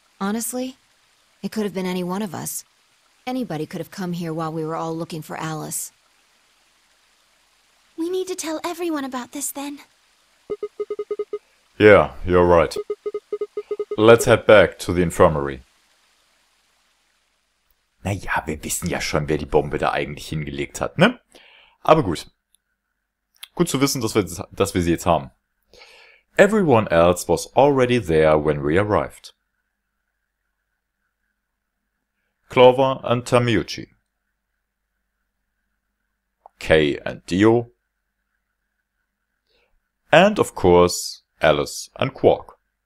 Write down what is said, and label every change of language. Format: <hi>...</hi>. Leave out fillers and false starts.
<en>Honestly, it could have been any one of us. Anybody could have come here while we were all looking for Alice. We need to tell everyone about this then. Yeah, you're right. Let's head back to the infirmary.</en> <de>Naja, wir wissen ja schon, wer die Bombe da eigentlich hingelegt hat, ne? Aber gut. Gut zu wissen, dass wir sie jetzt haben.</de> <en>Everyone else was already there when we arrived. Clover and Tamiuchi. Kay and Dio. And of course, Alice and Quark.</en>